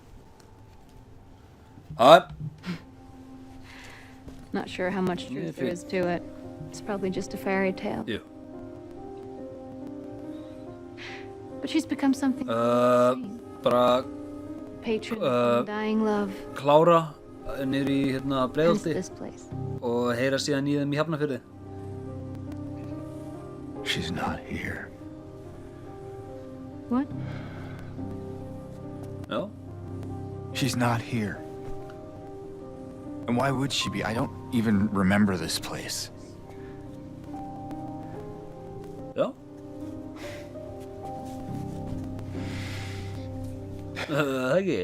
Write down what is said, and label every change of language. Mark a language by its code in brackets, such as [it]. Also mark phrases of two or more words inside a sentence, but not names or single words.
[en] Up. Not sure how much truth there is to it. It's probably just a fairy tale. Yeah. But she's become something insane. [is] Bara [en] Patron of dying love. [is] klára niður í hérna [en] Hence [is] Breiðholti [en] this place. [is] og heyra síðan í þeim í Hafnarfirði. [en] She's not here. What? No? She's not here. And why would she be? I don't even remember this place. No? Okay.